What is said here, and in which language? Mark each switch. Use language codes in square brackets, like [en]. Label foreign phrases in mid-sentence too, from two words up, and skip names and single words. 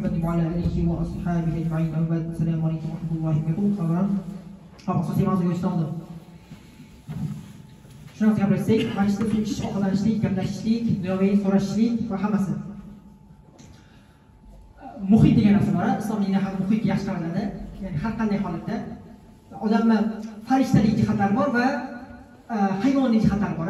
[ar] وعلى آله وأصحابه أجمعين. السلام عليكم ورحمة الله وبركاته. [uz] Asosiy mavzuga o'tamiz. Shuni gapirsak, majlisda tinch ovqatlanishlik, gaplashishlik, dunyoviy so'rashishlik va hammasi. Muhit degan narsa bor. Islom dinida ham muhit yaxshi qaraladi. Ya'ni har qanday holatda odamni farishtalik jihatlari bor va hayvoniy jihatlari bor.